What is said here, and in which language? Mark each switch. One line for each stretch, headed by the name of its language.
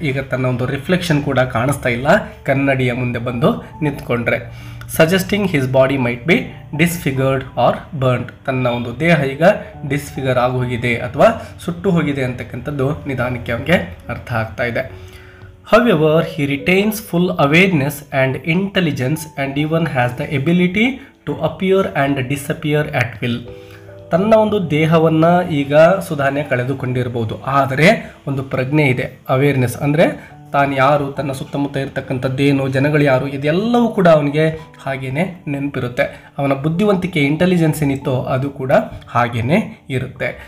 Kannada: ಈಗ ತನ್ನ ಒಂದು ರಿಫ್ಲೆಕ್ಷನ್ ಕೂಡ ಕಾಣಿಸ್ತಾ ಇಲ್ಲ ಕನ್ನಡಿಯ ಮುಂದೆ ಬಂದು ನಿಂತ್ಕೊಂಡ್ರೆ.
English: Suggesting his body might be disfigured or burned.
Kannada: ತನ್ನ ಒಂದು ದೇಹ ಈಗ ಡಿಸ್ಫಿಗರ್ ಆಗೋಗಿದೆ ಅಥವಾ ಸುಟ್ಟು ಹೋಗಿದೆ ಅಂತಕ್ಕಂಥದ್ದು ನಿಧಾನಕ್ಕೆ ಅವನಿಗೆ ಅರ್ಥ ಆಗ್ತಾ ಇದೆ.
English: However, he retains full awareness and intelligence and even has the ability to appear and disappear at will.
Kannada: ತನ್ನ ಒಂದು ದೇಹವನ್ನು ಈಗ ಸುಧಾನ್ಯ ಕಳೆದುಕೊಂಡಿರ್ಬೋದು, ಆದರೆ ಒಂದು ಪ್ರಜ್ಞೆ ಇದೆ, ಅವೇರ್ನೆಸ್ ಅಂದರೆ ತಾನು ಯಾರು, ತನ್ನ ಸುತ್ತಮುತ್ತ ಇರತಕ್ಕಂಥದ್ದೇನು, ಜನಗಳು ಯಾರು, ಇದೆಲ್ಲವೂ ಕೂಡ ಅವನಿಗೆ ಹಾಗೇ ನೆನಪಿರುತ್ತೆ. ಅವನ ಬುದ್ಧಿವಂತಿಕೆ, ಇಂಟೆಲಿಜೆನ್ಸ್ ಏನಿತ್ತೋ ಅದು ಕೂಡ ಹಾಗೇ ಇರುತ್ತೆ.